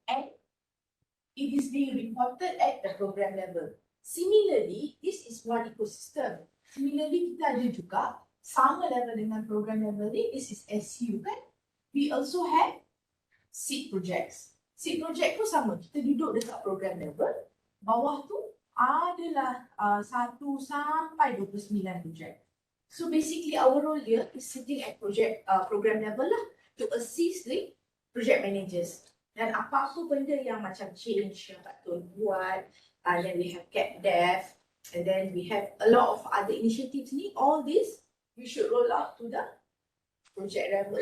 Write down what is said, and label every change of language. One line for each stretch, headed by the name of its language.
English: And it is being reported at the program level. Similarly, this is one ecosystem. Similarly,
Malay: kita ada juga sama level dengan program level ni,
English: this is SU kan. We also have seed projects.
Malay: Seed project tu sama, kita duduk dekat program level. Bawah tu adalah 1 sampai 29 project.
English: So basically our role here is sitting at program level lah to assist the project managers.
Malay: Dan apa-apa benda yang macam change yang patut buat,
English: then we have cap dev, and then we have a lot of other initiatives ni, all this we should roll out to the project level.